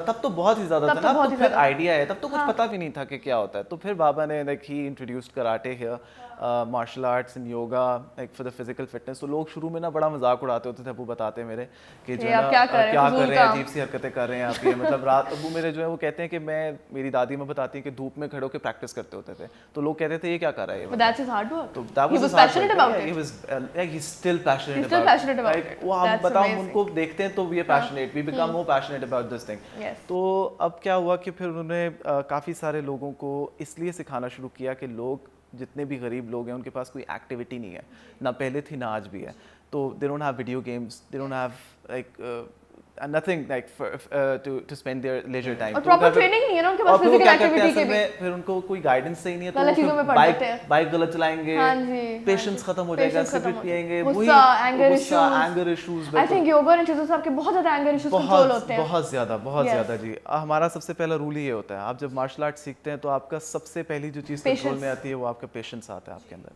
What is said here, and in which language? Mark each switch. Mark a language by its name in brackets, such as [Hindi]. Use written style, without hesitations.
[Urdu] تب تو بہت ہی زیادہ تھا نا, تو پھر آئیڈیا ہے, تب تو کچھ پتہ بھی نہیں تھا کہ کیا ہوتا ہے. تو پھر بابا نے [English] Like ہی introduced karate here, martial arts and yoga like for the physical fitness. [Urdu] تو لوگ شروع میں نا بڑا مذاق اڑاتے ہوتے تھے, ابو بتاتے میرے کہ جو ہے کیا کر رہے ہیں, عجیب سی حرکتیں کر رہے ہیں آپ. یہ مطلب رات ابو میرے جو ہے وہ کہتے ہیں کہ میری دادی میں بتاتی ہیں کہ دھوپ میں کھڑے ہو کے پریکٹس کرتے ہوتے تھے, تو لوگ کہتے تھے یہ کیا کر رہا ہے. تو [English] he was passionate about it. He was like he's still passionate about it. [Urdu] وہ ہم بتاؤں ان کو دیکھتے ہیں تو [English] we are passionate, we become more passionate about this thing. [Urdu] تو اب کیا ہوا کہ پھر انہوں نے کافی سارے لوگوں کو اس لیے سکھانا شروع کیا کہ لوگ جتنے بھی غریب لوگ ہیں ان کے پاس کوئی ایکٹیویٹی نہیں ہے, نہ پہلے تھی نہ آج بھی ہے. تو [English] they don't have video games, they don't have like nothing like to spend their leisure time. [Urdu] اور [English] proper training [Urdu] نہیں ہے نا ان کے پاس [English] physical activity [Urdu] کے بھی. پھر ان کو کوئی گائیڈنس صحیح نہیں ہے تو بائک غلط چلائیں گے, پیشنس ختم ہو جائے گا, سگریٹ پیئیں گے, غصہ, anger issues. [English] I think [Urdu] yoga ان چیزوں سے آپ کے بہت زیادہ اینگر ایشوز کنٹرول ہوتے ہیں. بہت زیادہ جی. ہمارا سب سے پہلا رول یہ ہوتا ہے, آپ جب مارشل آرٹ سیکھتے ہیں تو آپ کا سب سے پہلی جو چیز کنٹرول میں آتی ہے وہ آپ کا پیشنس آتا ہے آپ کے اندر.